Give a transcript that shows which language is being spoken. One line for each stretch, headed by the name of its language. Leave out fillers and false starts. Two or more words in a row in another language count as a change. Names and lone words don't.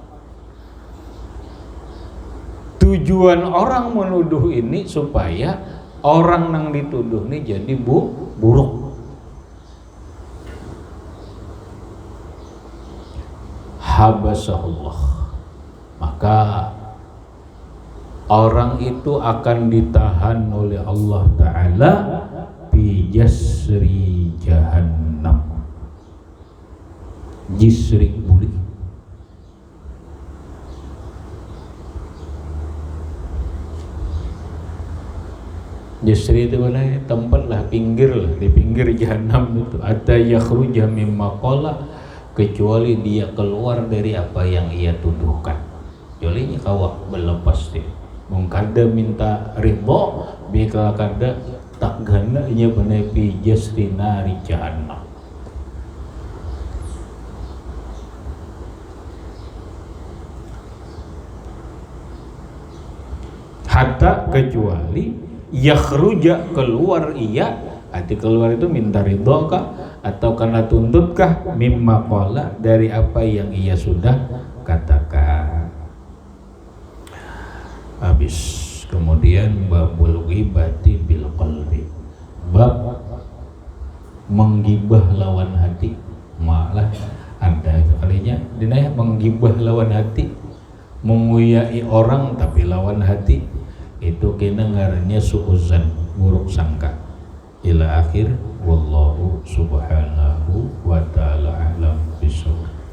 Banjar: Tujuan orang menuduh ini supaya orang yang dituduh ini jadi buruk.
Arabic: Habasahullah.
Banjar: Maka orang itu akan ditahan oleh Allah Ta'ala
Arabic: fi jasri jahannam, jisri buli.
Banjar: Jasri itu mana? Tempat lah, pinggir lah, di pinggir jahannam itu.
Arabic: Hatta yakhruja mimma qala,
Banjar: kecuali dia keluar dari apa yang ia tuduhkan. Jolinya kawak berlepas deh. Mungkada minta ridho, bikala kada tak gana nya benar
Arabic: fi jasri nari jahannam.
Banjar: Hatta kecuali yakhruja keluar ia, arti keluar itu minta ridho kah atau karena tuntut kah,
Arabic: mimma qala
Banjar: dari apa yang ia sudah katakan. Habis. Kemudian
Arabic: babul ghibati bil qalbi,
Banjar: bab menggibah lawan hati. Malah ada kalinya dinaya menggibah lawan hati, menguyai orang tapi lawan hati, itu kena ngarannya suuzan, buruk sangka.
Arabic: Ila akhir, wallahu subhanahu wa ta'ala a'lam bishawab.